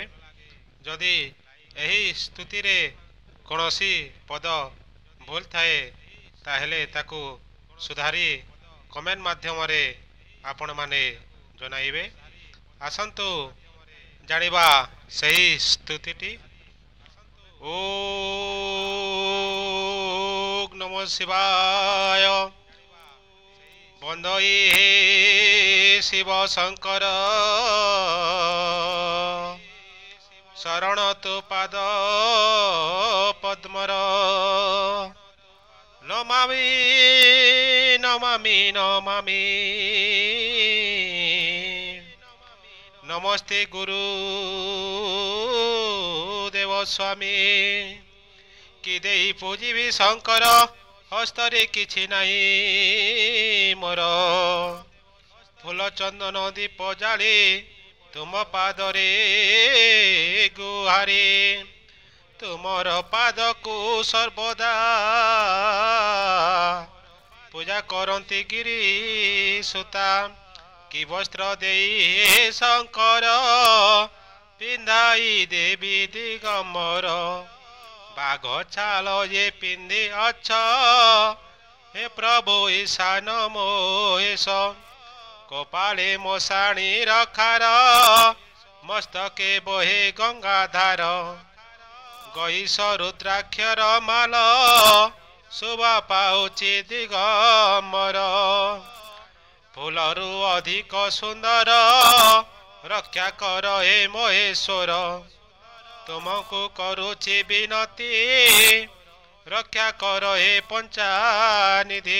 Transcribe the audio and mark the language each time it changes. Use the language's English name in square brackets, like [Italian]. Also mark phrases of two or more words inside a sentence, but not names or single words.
[Odia] ଯଦି ଏହି ସ୍ତୁତି ରେ କୋଣସି ପଦ ଭୁଲ ଥାଏ ତାହେଲେ ତାକୁ ସୁଧାରି କମେଣ୍ଟ ମାଧ୍ୟମ ରେ ଆପଣ ମାନେ ଜଣାଇବେ। ଆସନ୍ତୁ ଜାଣିବା ସହି ସ୍ତୁତିଟି। [Sanskrit] ओम नमः शिवाय। [Odia] ବନ୍ଦେ ଶିବ ଶଙ୍କର ଶରଣ ତୁ ପାଦ ପଦ୍ମର। [Sanskrit] नमामि नमामि नमामि। [Odia] ନମସ୍ତେ ଗୁରୁ ଦେବ ସ୍ୱାମୀ। କି ଦେଇ ପୂଜିବି ଶଙ୍କର ହସ୍ତରେ କିଛି ନାହିଁ ମୋର। ଫୁଲ ଚନ୍ଦନ ଦୀପ ଜାଳି ତୁମ ପାଦରେ ଗୁହାରି। ତୁମର ପାଦ କୁ ସର୍ବଦା ପୂଜା କରନ୍ତି ଗିରି ସୁତା। କି ବସ୍ତ୍ର ଦେଇ ଶଙ୍କର ପିନ୍ଧାଇ ଦେବି ଦିଗମ୍ବର। ବାଘ ଛାଲ ଯେ ପିନ୍ଧି ଅଛ ହେ ପ୍ରଭୁ ଈଶାନ ମହେଶ। କପାଳେ ମଶାଣି ରଖାର ମସ୍ତକେ ବହେ ଗଙ୍ଗାଧାର। ଗଇଶ ରୁଦ୍ରାକ୍ଷର ମାଳ ଶୋଭା ପାଉଛି ଦିଗମ୍ବର। ଫୁଲରୁ ଅଧିକ ସୁନ୍ଦର ରକ୍ଷା କର ହେ ମହେଶ୍ୱର। ତୁମକୁ କରୁଛି ବିନତି ରକ୍ଷା କର ହେ ପଞ୍ଚାନିଧି।